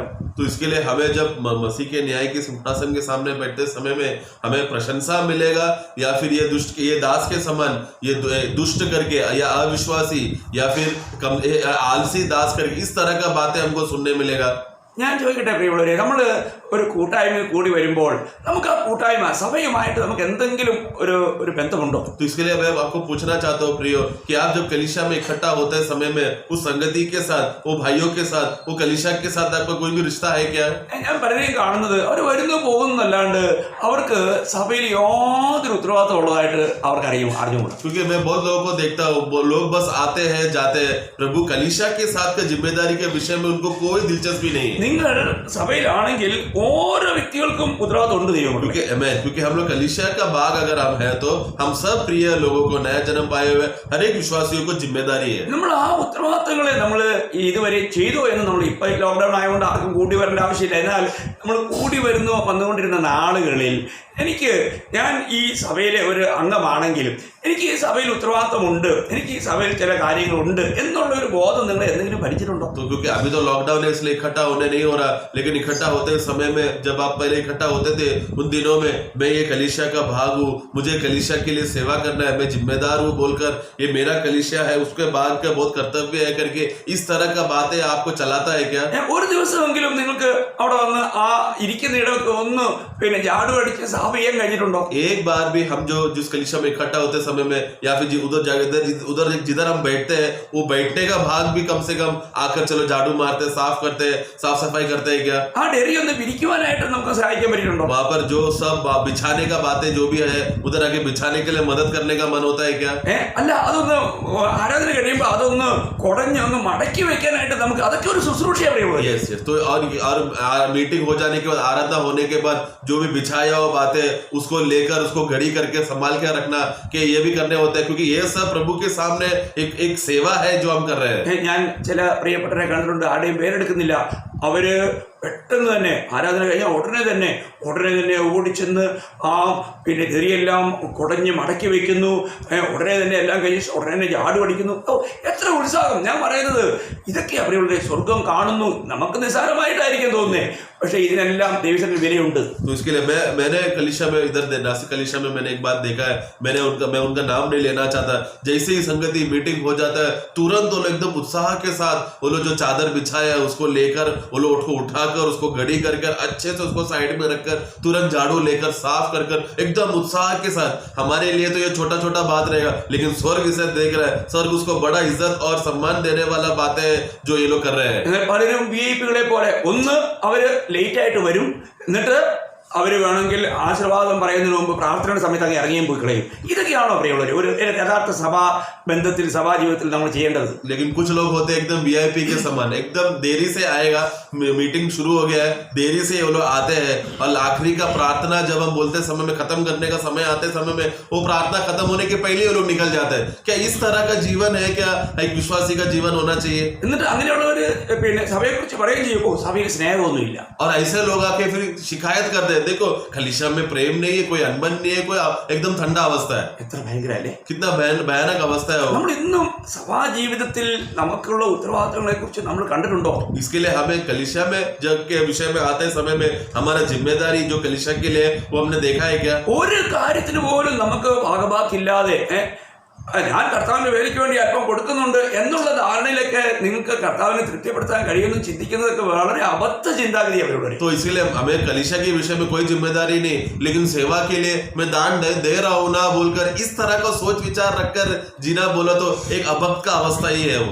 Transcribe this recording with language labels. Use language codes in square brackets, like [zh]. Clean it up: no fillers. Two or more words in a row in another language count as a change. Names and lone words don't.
[hi] तो इसके लिए हमें जब मसीह के न्याय के सिंहासन के सामने बैठते समय में हमें प्रशंसा मिलेगा, या फिर ये दास के समान ये दुष्ट करके या अविश्वासी या फिर आलसी दास करके इस तरह का बातें हमको सुनने मिलेगा. [ml] ഞാൻ ചോദിക്കട്ടെ പ്രിയമുള്ളവരെ, നമ്മൾ ഒരു കൂട്ടായ്മയിൽ കൂടി വരുമ്പോൾ നമുക്ക് ആ കൂട്ടായ്മ സഭയുമായിട്ട് നമുക്ക് എന്തെങ്കിലും ഒരു ബന്ധമുണ്ടോ? [hi] तो इसके लिए मैं आपको पूछना चाहता हूँ प्रियो कि आप जब कलीसिया में इकट्ठा होते हैं समय में उस संगति के साथ, वो भाइयों के साथ, वो कलीसिया के साथ आपका कोई भी रिश्ता है क्या? [ml] ഞാൻ പലരെയും കാണുന്നത് അവർ വരുന്നു പോകുന്നല്ലാണ്ട് അവർക്ക് സഭയിൽ യാതൊരു ഉത്തരവാദിത്വം ഉള്ളതായിട്ട് അവർക്ക് അറിഞ്ഞുകൂടാ. [hi] क्योंकि मैं बहुत लोगों को देखता हूँ, लोग बस आते हैं जाते हैं, प्रभु कलीसिया के साथ का जिम्मेदारी के विषय में उनको कोई दिलचस्पी नहीं है. [ml] നിങ്ങൾ സഭയിലാണെങ്കിൽ ഓരോ വ്യക്തികൾക്കും ഉത്തരവാദിത്വം ഉണ്ട് ദൈവം. [hi] क्योंकि हम लोग कलीसिया का भाग अगर हम है तो हम सब प्रिय लोगों को, नया जन्म पाए हुए हर एक विश्वासियों को जिम्मेदारी है. [ml] നമ്മൾ ആ ഉത്തരവാദിത്തങ്ങളെ നമ്മൾ ഇതുവരെ ചെയ്തോ എന്ന് നമ്മൾ ഇപ്പൊ ലോക്ക്ഡൌൺ ആയതുകൊണ്ട് ആർക്കും കൂടി വരേണ്ട ആവശ്യമില്ല. എന്നാൽ നമ്മൾ കൂടി വന്നുകൊണ്ടിരുന്ന നാളുകളിൽ ഞാൻ ഈ സഭയിലെ ഒരു അംഗമാണെങ്കിലും എനിക്ക് ഈ സഭയിൽ ഉത്തരവാദിത്തമുണ്ട്, എനിക്ക് ഈ സഭയിൽ ചില കാര്യങ്ങളുണ്ട് എന്നുള്ള ഒരു ബോധം നിങ്ങൾ എന്തെങ്കിലും ഭരിച്ചിട്ടുണ്ടോ? [hi] तो क्योंकि अभी तो लॉकडाउन है इसलिए इकट्ठा होने नहीं हो रहा, लेकिन इकट्ठा होते समय में जब आप पहले इकट्ठा होते थे उन दिनों में मैं ये कलीसिया का भाग हूँ, मुझे कलीसिया के लिए सेवा करना है, मैं जिम्मेदार हूँ बोलकर ये मेरा कलीसिया है, उसके बाद का बहुत कर्तव्य है करके इस तरह का बातें आपको चलाता है क्या? [ml] ഒരു ദിവസമെങ്കിലും നിങ്ങൾക്ക് അവിടെ വന്ന് ആ ഇരിക്കുന്ന ഇടമൊക്കെ ഒന്ന് ജാടു അടിച്ച് സാഫ് ചെയ്യാൻ കഴിഞ്ഞിട്ടുണ്ടോ? [hi] एक बार भी हम जो जिस कलीसिया में इकट्ठा होते समय में या फिर उधर जिधर हम बैठते हैं वो बैठने का भाग भी कम से कम आकर चलो झाड़ू मारते, साफ करते, साफ सफाई करते हैं क्या? [ml] ആ ഡെറി ഒന്ന് പിരിക്കുവാനായിട്ട് നമുക്ക് സഹായിക്കാൻ പറ്റിയിട്ടുണ്ടോ? [hi] वहाँ पर जो सब बिछाने का बातें जो भी है उधर आके बिछाने के लिए मदद करने का मन होता है क्या? [ml] അല്ല, അതൊന്ന് ആരാധന കഴിയുമ്പോ അതൊന്ന് കുടഞ്ഞ് ഒന്ന് മടക്കി വെക്കാനായിട്ട് നമുക്ക് അതൊക്കെ ഒരു ശുശ്രൂഷയാണ് പറയുന്നത്. [hi] यस तो और मीटिंग हो जाने के बाद, आराधना होने के बाद जो भी बिछाया हुआ बातें उसको लेकर उसको घड़ी करके संभाल के रखना कि ये भी करने होता है, क्योंकि ये सब प्रभु के सामने एक सेवा है जो हम कर रहे हैं. [ml] ഞാൻ ചില പ്രിയപ്പെട്ടവരെ കണ്ടിട്ടുണ്ട്, ആരുടെയും പേരെടുക്കുന്നില്ല. അവര് പെട്ടെന്ന് തന്നെ ആരാധന കഴിഞ്ഞാൽ ഉടനെ തന്നെ ഓടിച്ചെന്ന് ആ തെറിയെല്ലാം കുടഞ്ഞ് മടക്കി വെക്കുന്നു, ഉടനെ തന്നെ എല്ലാം കഴിഞ്ഞ് ഉടനെ തന്നെ ജാടു അടിക്കുന്നു. എത്ര ഉത്സാഹം! ഞാൻ പറയുന്നത് ഇതൊക്കെ അവരുടെ സ്വർഗം കാണുന്നു. നമുക്ക് നിസ്സാരമായിട്ടായിരിക്കും തോന്നുന്നേ, പക്ഷെ ഇതിനെല്ലാം ദൈവത്തിന് വിലയുണ്ട്. [hi] तो इसके लिए मैंने कलीसिया में इधर नासिक कलीसिया में मैंने एक बात देखा है, मैं उनका नाम नहीं लेना चाहता. जैसे ही संगति मीटिंग हो जाता है तुरंत वो लोग एकदम उत्साह के साथ वो लोग जो चादर बिछाया है उसको लेकर वो लोग उसको उठाकर उसको घड़ी कर अच्छे से उसको साइड में रखकर तुरंत झाड़ू लेकर साफ कर एकदम उत्साह के साथ. हमारे लिए तो ये छोटा छोटा बात रहेगा, लेकिन स्वर्ग इसे देख रहा है. स्वर्ग उसको बड़ा इज्जत और सम्मान देने वाला बातें जो ये लोग कर रहे हैं. [ml] പലരും VIP കളെ പോലെ ഒന്ന് അവര് ലേറ്റ് ആയിട്ട് വരും, എന്നിട്ട് അവർ വേണമെങ്കിൽ ആശീർവാദം പറയുന്നതിന് മുമ്പ് പ്രാർത്ഥനയുടെ സമയത്ത് അങ്ങ് ഇറങ്ങിയും പോയി കളയും. ഇതൊക്കെയാണോ പ്രിയമുള്ളവർ ഒരു യഥാർത്ഥ സഭാ ബന്ധത്തിൽ സഭാ ജീവിതത്തിൽ നമ്മൾ ചെയ്യേണ്ടത്? [hi] लेकिन कुछ लोग होते हैं एकदम वीआईपी के समान, एकदम देरी से आएगा, मीटिंग शुरू हो गया है, देरी से वो लोग आते हैं और आखिरी का प्रार्थना जब हम बोलते समय में खत्म करने का समय आते समय में वो प्रार्थना खत्म होने के पहले वो लोग निकल जाते हैं. क्या इस तरह का जीवन है? क्या एक विश्वासी का जीवन होना चाहिए? [ml] എന്നിട്ട് അങ്ങനെയുള്ളവർ പിന്നെ സഭയെക്കുറിച്ച് പറയുകയും ചെയ്യും, ഓ സഭയിൽ സ്നേഹമൊന്നുമില്ല. [hi] और ऐसे लोग आके फिर शिकायत करते हैं, देखो कलीसिया में प्रेम नहीं है, कोई अनबन नहीं है, कोई एकदम ठंडा अवस्था है. [ml] എത്ര ഭയങ്കര അല്ലേ? [hi] कितना भयानक अवस्था है वो. [ml] നമ്മൾ ഇന്നും സഭാ ജീവിതത്തിൽ നമുക്കുള്ള ഉത്തരവാദിത്തങ്ങളെ കുറിച്ച് നമ്മൾ കണ്ടിട്ടുണ്ടോ? [hi] इसके लिए हमें कलीसिया में जब के विषय में आते समय में हमारा जिम्मेदारी जो कलीसिया के लिए वो हमने देखा है क्या? [ml] ഒരു കാര്യത്തിന് പോലും നമുക്ക് ഭാഗഭാക്കില്ലാതെ ഞാൻ കർത്താവിന്റെ വേലയ്ക്ക് വേണ്ടി അല്പം കൊടുക്കുന്നുണ്ട് എന്നുള്ള ധാരണയിലൊക്കെ നിങ്ങൾക്ക് കർത്താവിനെ തൃപ്തിപ്പെടുത്താൻ കഴിയുമെന്ന് ചിന്തിക്കുന്നതൊക്കെ വളരെ അബദ്ധ ചിന്താഗതി അവരുടെ. [hi] तो इसलिए हमें कलीसिया के विषय में कोई जिम्मेदारी नहीं, लेकिन सेवा के लिए मैं दान दे रहा हूँ ना बोलकर इस तरह का सोच विचार रखकर जीना बोला तो एक अभक्त का अवस्था ही है वो.